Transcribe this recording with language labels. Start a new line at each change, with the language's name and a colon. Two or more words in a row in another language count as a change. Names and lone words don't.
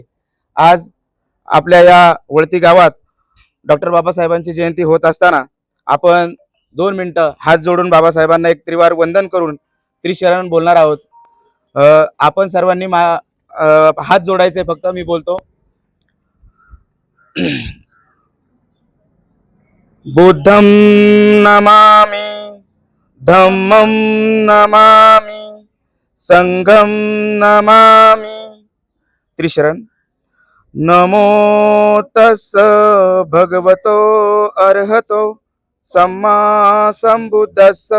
Marathi: आज आपल्या या वळती गावात डॉक्टर बाबासाहेबांची जयंती होत असताना आपण 2 मिनिटं हात जोडून बाबासाहेबांना एक त्रिवार वंदन करून त्रिशरण बोलणार आहोत। आपण सर्वांनी हात जोडायचे, फक्त मी बोलतो।
Pali: बुद्धं नमामि, धम्मं नमामि, संघं नमामि।
Marathi: त्रिशरण।
Pali: नमो तस्स भगवतो अर्हतो सम्मा संबुद्धस्स।